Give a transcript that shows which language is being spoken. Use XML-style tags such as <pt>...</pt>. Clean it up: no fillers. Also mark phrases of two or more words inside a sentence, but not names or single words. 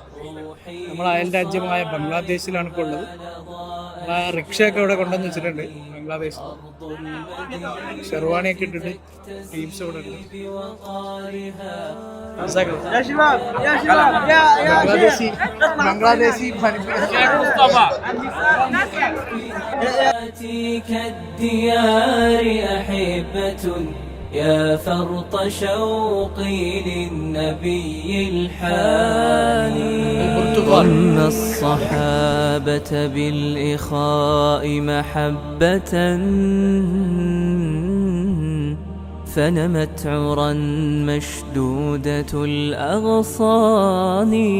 <ml>നമ്മളെ അയൽ രാജ്യമായ ബംഗ്ലാദേശിലാണ് ഇപ്പോൾ ഉള്ളത്. റിക്ഷയൊക്കെ ഇവിടെ കൊണ്ടുവന്ന് വെച്ചിട്ടുണ്ട്. ബംഗ്ലാദേശ് ഷെർവാണിയൊക്കെ ഇട്ടിട്ട് ടീംസ് ഇവിടെ ഉണ്ട്. ബംഗ്ലാദേശി</ml> <ar>يا فرط شوقي للنبي الحاني. ضم الصحابة بالإخاء محبة فنمت عرا مشدودة الأغصان.</ar>